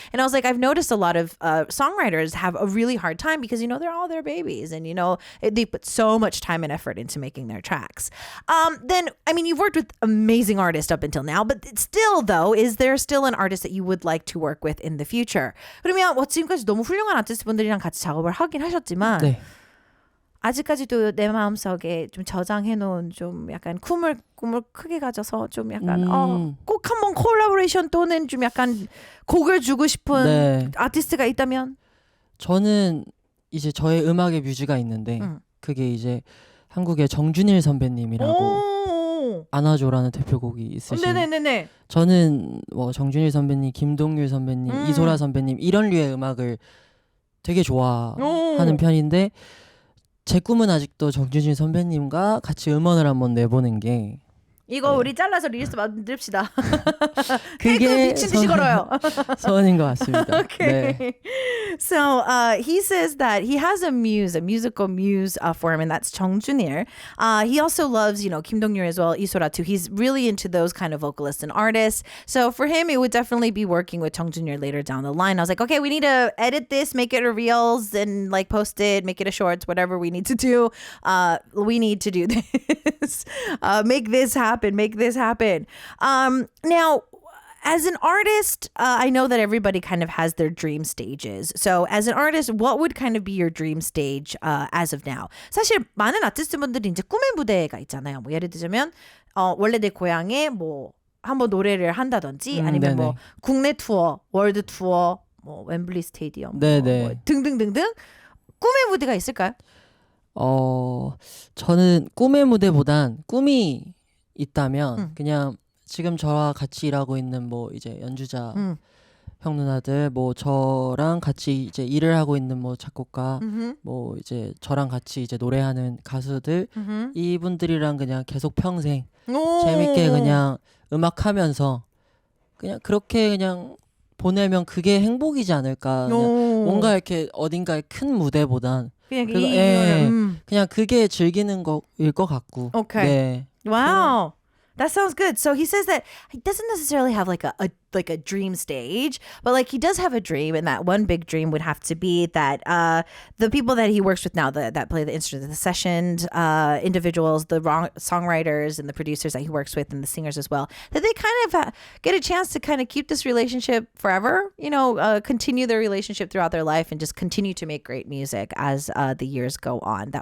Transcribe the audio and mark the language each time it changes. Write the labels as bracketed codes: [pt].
[en] And I was like, I've noticed a lot of songwriters have a really hard time because, they're all their babies and, they put so much time and effort into making their tracks. Then, you've worked with amazing artists up until now, but still, though, is there still an artist that you would like to work with in the future? [ko] 그러면 지금까지 너무 훌륭한 아티스트분들이랑 같이 작업을 하긴 하셨지만 네. 아직까지도 내 마음속에 좀 저장해놓은 좀 약간 꿈을 크게 가져서 좀 약간 꼭 한번 콜라보레이션 또는 좀 약간 곡을 주고 싶은 아티스트가 있다면? 저는 이제 저의 음악의 뮤즈가 있는데 그게 이제 한국의 정준일 선배님이라고 안아줘라는 대표곡이 있으신. 네네네. 저는 뭐 정준일 선배님, 김동률 선배님, 이소라 선배님 이런 류의 음악을 되게 좋아하는 편인데 제 꿈은 아직도 정준일 선배님과 같이 음원을 한번 내보는 게. 이거 우리 잘라서 릴리스 만듭시다. 그게 미친 듯이 걸어요. 소원인 것 같습니다. Okay. 네. [en] So he says that he has a musical muse for him, and that's Chung Junir. He also loves, Kim Dong-ryul as well, Isora too. He's really into those kind of vocalists and artists. So for him, it would definitely be working with Chung Junir later down the line. I was like, okay, we need to edit this, make it a reels, and like post it, make it a shorts, whatever we need to do. We need to do this. Make this happen. Now, as an artist, I know that everybody kind of has their dream stages. So as an artist, what would kind of be your dream stage as of now? [ko] 사실 많은 아티스트분들이 이제 꿈의 무대가 있잖아요. 뭐 예를 들자면 원래 내 고향에 뭐 한번 노래를 한다든지 아니면 뭐 국내 투어, 월드 투어, 뭐 웸블리 스테디엄 뭐 등등등등 꿈의 무대가 있을까요? 저는 꿈의 무대보단 꿈이 있다면 그냥 지금 저와 같이 일하고 있는 뭐 이제 연주자 형 누나들 뭐 저랑 같이 이제 일을 하고 있는 뭐 작곡가 뭐 이제 저랑 같이 이제 노래하는 가수들 이분들이랑 그냥 계속 평생 재밌게 그냥 음악하면서 그냥 그렇게 그냥 보내면 그게 행복이지 않을까. 뭔가 이렇게 어딘가의 큰 무대보단 그냥 그게 즐기는 거일 것 같고. Okay. 네. [en] Wow. That sounds good. So he says that he doesn't necessarily have like a dream stage, but like he does have a dream, and that one big dream would have to be that the people that he works with now, that play the instruments, the sessioned individuals, the songwriters and the producers that he works with, and the singers as well, that they kind of get a chance to kind of keep this relationship forever, continue their relationship throughout their life and just continue to make great music as the years go on.